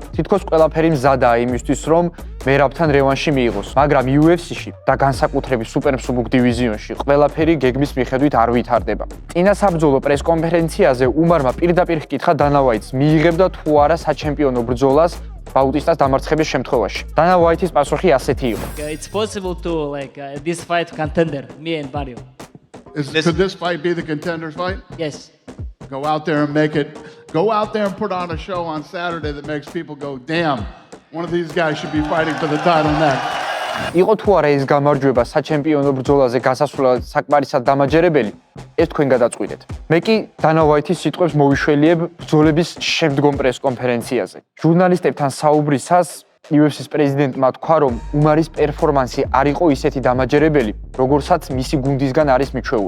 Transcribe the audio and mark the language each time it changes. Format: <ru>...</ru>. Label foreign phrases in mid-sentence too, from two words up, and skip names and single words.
<ka>თითქოს ყველაფერი მზადაა იმისთვის, რომ მერაბთან რევანში მიიღოს, მაგრამ UFC-ში და განსაკუთრებით სუპერმსუბუქ დივიზიონში ყველაფერი გეგმის მიხედვით არ ვითარდება. წინა საბრძოლო პრესკონფერენციაზე უმარმა პირდაპირ ჰკითხა დანა ვაიტს, მიიღებდა თუ არა საჩემპიონო ბრძოლას ბაუტისტას დამარცხების შემთხვევაში. დანა ვაიტის პასუხი ასეთი იყო.</ka> <en>It's possible to this fight contender, me and Barrio. Could this fight be the contenders fight? Yes. Go out there and make it. Go out there and put on a show on Saturday that makes people go, damn, one of these guys should be fighting for the title next.</en> <ka>იყო თუ არა ეს გამარჯვება საჩემპიონო ბრძოლაზე გასასვლელად საკმარისად დამაჯერებელი, ეს თქვენ გადაწყვიტეთ. მე კი დანა ვაიტის სიტყვებს მოვიშველიებ ბრძოლების შემდგომ პრესკონფერენციაზე. ჟურნალისტებთან საუბრისას UFC-ის პრეზიდენტმა თქვა, რომ უმარის პერფორმანსი არ იყო ისეთი დამაჯერებელი, როგორცაც მისი გუნდისგან არის მიჩვეული.</ka>